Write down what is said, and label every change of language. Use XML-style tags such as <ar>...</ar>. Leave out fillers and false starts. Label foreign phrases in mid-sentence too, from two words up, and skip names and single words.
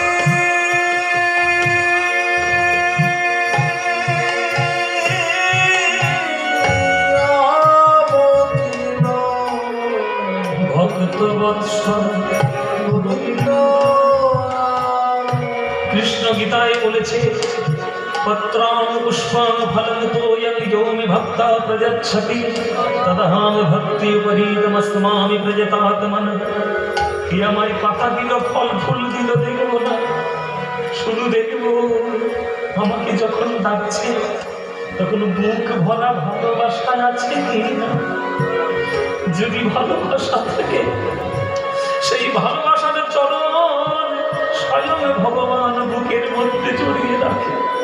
<bn>ভক্তবৎসল গোবিন্দ। কৃষ্ণ গীতায় বলেছে,</bn> <sa>पत्रां पुष्पां फलं तोयं यो मे भक्ता प्रयच्छति तदहं भक्तिपरीतमस्मामि प्रयतात्मन।</sa> <bn>কে আমায় পাতা দিল, ফল ফুল দিল, দেখবো না, শুধু দেখবো আমাকে যখন ডাকছে তখন বুক ভরা ভালোবাসা আছে কিনা। যদি ভালোবাসা থাকে সেই ভালোবাসার চরণ স্বয়ং ভগবান বুকের মধ্যে জড়িয়ে রাখে।</bn>